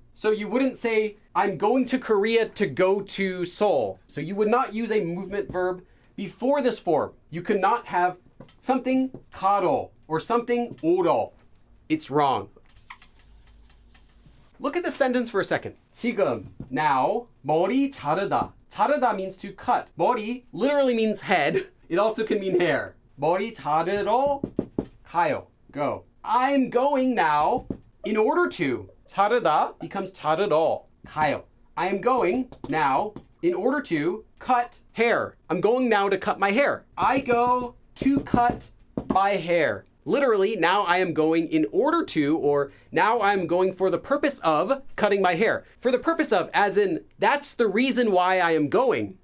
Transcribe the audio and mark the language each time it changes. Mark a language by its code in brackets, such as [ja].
[en] So you wouldn't say, I'm going to Korea to go to Seoul. So you would not use a movement verb before this form. You cannot have something 가러 or something 오러. It's wrong. Look at the sentence for a second. [ko] 지금, now, 머리 자르다. [en] 자르다 means to cut. 머리 literally means head. It also can mean hair. [ko] 머리 자르러 가요. [en] Go. I'm going now in order to. [ko] 자르다 becomes 자르러 가요. [en] I am going now in order to cut hair. I'm going now to cut my hair. I go to cut my hair. Literally, now I am going in order to, or now I'm going for the purpose of cutting my hair. For the purpose of, as in, that's the reason why I am going.